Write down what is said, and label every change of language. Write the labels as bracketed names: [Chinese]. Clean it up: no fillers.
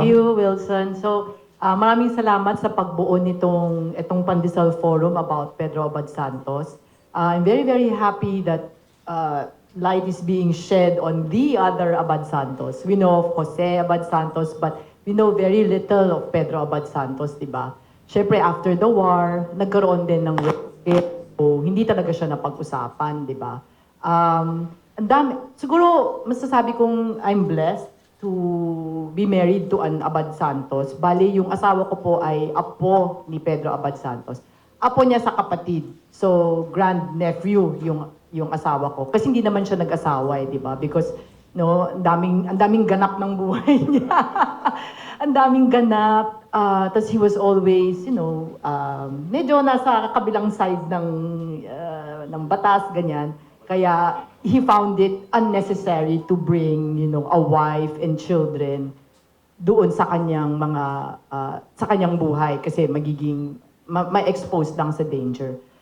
[English] Thank you, Wilson. [Filipino] So, maraming salamat sa pagbuo itong Pandesal Forum about Pedro Abad Santos. [English] I'm very, very happy that light is being shed on the other Abad Santos. We know of Jose Abad Santos, but we know very little of Pedro Abad Santos, di ba? [Filipino] Siyempre, after the war, nagkaroon din ng rape. So, hindi talaga siya napag-usapan, di ba? Ang dami. Siguro, masasabi kong [English] I'm blessed to be married to an Abad Santos. [Filipino] Bali, yung asawa ko po ay apo ni Pedro Abad Santos. Apo niya sa kapatid. So, grand-nephew yung asawa ko. Kasi hindi naman siya nag-asawa, di ba? Because, no, ang daming ganap ng buhay niya. Ang daming ganap. Tapos [English] he was always, [Filipino] medyo nasa kabilang side ng batas, ganyan. Kaya [English] he found it unnecessary to bring, a wife and children [Filipino] doon sa kanyang sa kanyang buhay kasi magiging may exposed lang sa danger.